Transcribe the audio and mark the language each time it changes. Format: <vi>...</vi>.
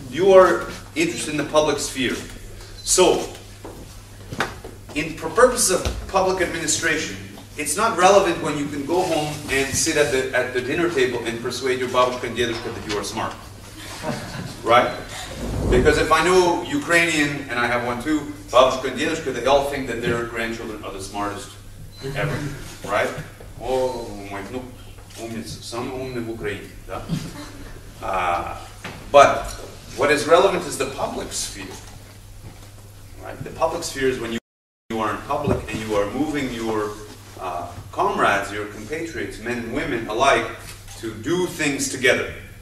<en>You are interested in the public sphere. So, for purposes of public administration, it's not relevant when you can go home and sit at the dinner table and persuade your babushka and dedushka that you are smart. Right? Because if I know Ukrainian, and I have one too, babushka and dedushka, they all think that their grandchildren are the smartest ever. Right?</en> <ru>Oh, мой внук умница, самый умный в Украине. Да?</ru> <en>But What is relevant is the public sphere. Right? The public sphere is when you are in public and you are moving your comrades, your compatriots, men and women alike, to do things together.</en>